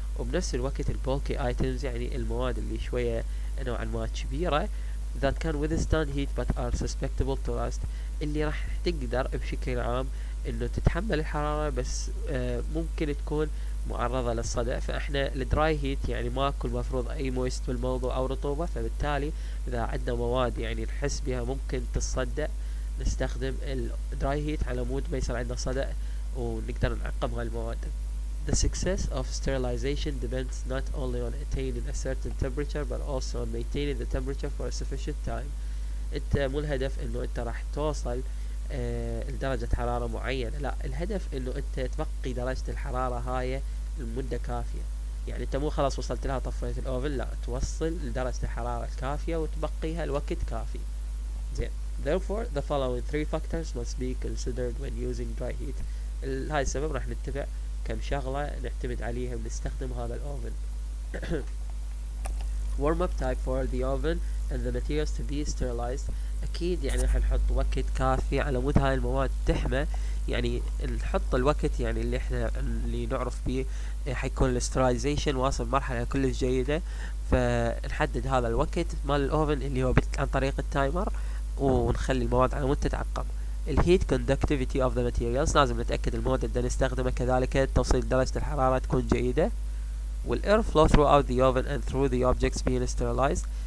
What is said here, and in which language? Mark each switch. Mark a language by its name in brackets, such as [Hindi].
[Arabic] وبنفس الوقت البولكي ايتمز يعني المواد اللي شوية نوعا ما كبيرة [English] that can withstand heat but are susceptible to rust، [Arabic] اللي راح تقدر بشكل عام انه تتحمل الحرارة بس ممكن تكون معرضة للصدأ. فاحنا الدراي هيت يعني ماكو المفروض اي مويست بالموضوع او رطوبة، فبالتالي اذا عندنا مواد يعني نحس بها ممكن تتصدأ نستخدم الدراي هيت على مود ما يصير عندنا صدأ ونقدر نعقم هالمواد. [English] The success of sterilization depends not only on attaining a certain temperature but also on maintaining the temperature for a sufficient time. [Arabic] انت مو الهدف انه انت راح توصل لدرجة حرارة معينة، لا، الهدف انه انت تبقي درجة الحرارة هاي لمدة كافية. يعني انت مو خلاص وصلت لها طفيت الاوفن، لا، توصل لدرجة الحرارة الكافية وتبقيها الوقت كافي. زين. [English] Therefore, the following three factors must be considered when using dry heat. [Arabic] هاي السبب راح نتبع كم شغلة نعتمد عليها ونستخدم هذا الاوفن. [English] warm up type for the oven and the materials to be sterilized. [Arabic] اكيد يعني راح نحط وقت كافي على مود هاي المواد تحمى، يعني نحط الوقت يعني اللي احنا اللي نعرف به حيكون الاسترايزيشن واصل مرحلة كلش جيدة، فنحدد هذا الوقت مال الاوفن اللي هو عن طريق التايمر، ونخلي المواد على مود تتعقم. الهيت [English] conductivity of the materials، [Arabic] لازم نتأكد المواد اللي نستخدمه كذلك توصيل درجة الحرارة تكون جيدة. [English] والاير flow throughout the oven and through the objects being sterilized.